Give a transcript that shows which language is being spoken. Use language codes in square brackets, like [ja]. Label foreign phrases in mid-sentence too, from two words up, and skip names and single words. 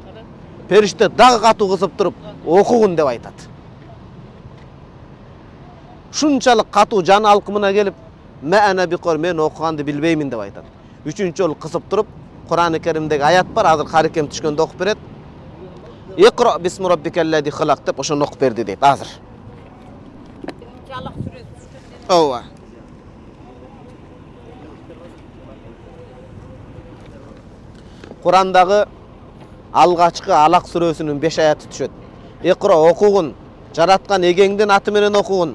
[ky] Периште дагы катуу кысып туруп, "Окугун" деп айтат. Шунчалык катуу жан алкымына келип, [ar] "ما أنا بقارئ", [ky] мен окуганды билбеймин деп айтат. Үчүнчү жолу кысып туруп, Кур'ан-ы Керимдеги аят бар, азыр карекем түшкөндө окуп берет. [ar] "اقرأ باسم ربك الذي خلق" [ky] деп ошону окуп берди дейт азыр. Жалак сүрөт. Ооба. Кур'андагы алгачкы Алак сүрөсүнүн 5 аяты түшөт. "Икра, окугун, жараткан эгеңдин аты менен окугун.